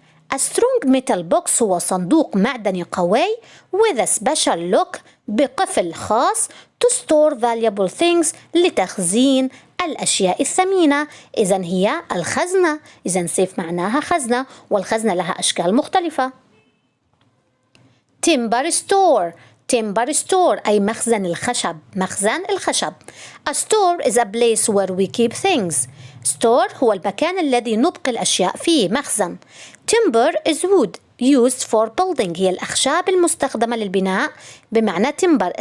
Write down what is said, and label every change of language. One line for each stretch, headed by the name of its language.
English: A strong metal box
Arabic: هو صندوق معدني قوي
English: with a special lock
Arabic: بقفل خاص
English: to store valuable things
Arabic: لتخزين الأشياء الثمينة. إذن هي الخزنة. إذن سيف معناها خزنة، والخزنة لها أشكال مختلفة. Timber store أي مخزن الخشب.
English: A store is a place where we keep things.
Arabic: store هو المكان الذي نبقي الأشياء فيه. مخزن.
English: Timber is wood used for building
Arabic: هي الأخشاب المستخدمة للبناء بمعنى
English: timber.